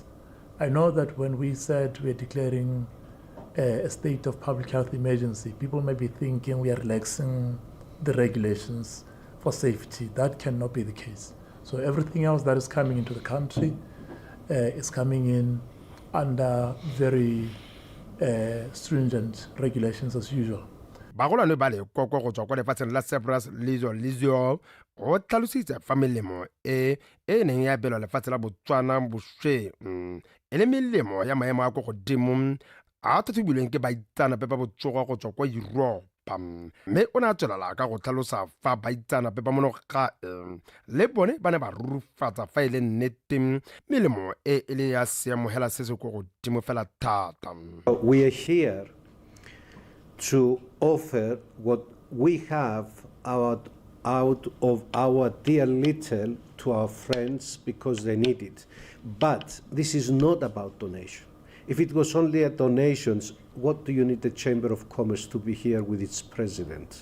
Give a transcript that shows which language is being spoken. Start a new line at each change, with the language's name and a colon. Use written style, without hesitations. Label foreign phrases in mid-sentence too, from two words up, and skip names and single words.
English: I know that when we said we are declaring a state of public health emergency, people may be thinking we are relaxing the regulations for safety. That cannot be the case. So everything else that is coming into the country is coming in under very stringent regulations as usual.
Tswana: Bagolwane ba le koko go tswa kwa lefatsheng la Cyprus Lizio go tlhalositse fa melemo e neng ya belwa lefatshe la Botswana bošweng e le melemo ya maemo a go godimo a thuthubilweng ke baitsanape ba botsogo go tswa kwa Europe. Mme o ne a tswelela ka go tlhalosa fa baitsanape ba mono gae le bone ba ne ba rurufatsa fa e le nnete melemo e le ya seamogela se se go godimo fela thata.
English: We are here to offer what we have out of our dear little to our friends because they need it. But this is not about donation. If it was only a donations, what do you need the Chamber of Commerce to be here with its president?